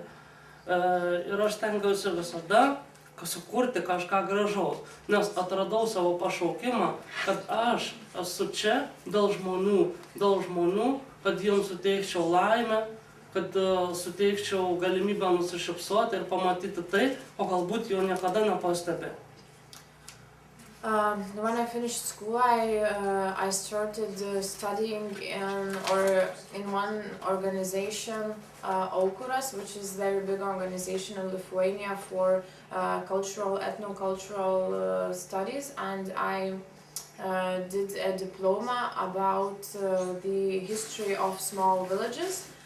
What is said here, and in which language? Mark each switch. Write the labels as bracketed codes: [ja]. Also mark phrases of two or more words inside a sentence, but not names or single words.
[lt] Ir aš stengiausi visada sukurti kažką gražaus, nes atradau savo pašaukimą, kad aš esu čia dėl žmonių, kad jiems suteikčiau laimę, kad suteikčiau galimybę nusišypsoti ir pamatyti tai, o galbūt jo niekada nepastebi. [en] When I finished school, I started studying in one organization, Aukuras, which is a very big organization in Lithuania for ethnocultural studies, and I did a diploma about the history of small villages.